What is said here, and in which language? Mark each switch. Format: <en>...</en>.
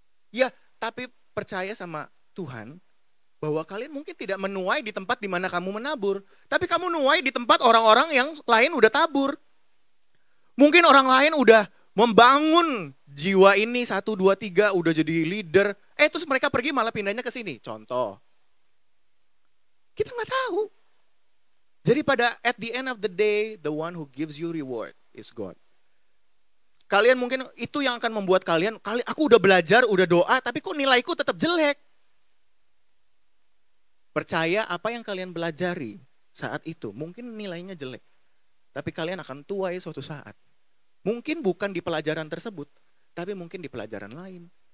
<id>Ya, tapi percaya sama Tuhan, bahwa kalian mungkin tidak menuai di tempat di mana kamu menabur. Tapi kamu nuai di tempat orang-orang yang lain udah tabur. Mungkin orang lain udah membangun jiwa ini 1, 2, 3 udah jadi leader. Terus mereka pergi malah pindahnya ke sini. Contoh. Kita nggak tahu. Jadi</id> <en>at the end of the day, the one who gives you reward is God.</en> <id>Kalian mungkin itu yang akan membuat aku udah belajar, udah doa, tapi kok nilaiku tetap jelek. Percaya apa yang kalian belajari saat itu, mungkin nilainya jelek. Tapi kalian akan tuai suatu saat. Mungkin bukan di pelajaran tersebut, tapi mungkin di pelajaran lain.</id>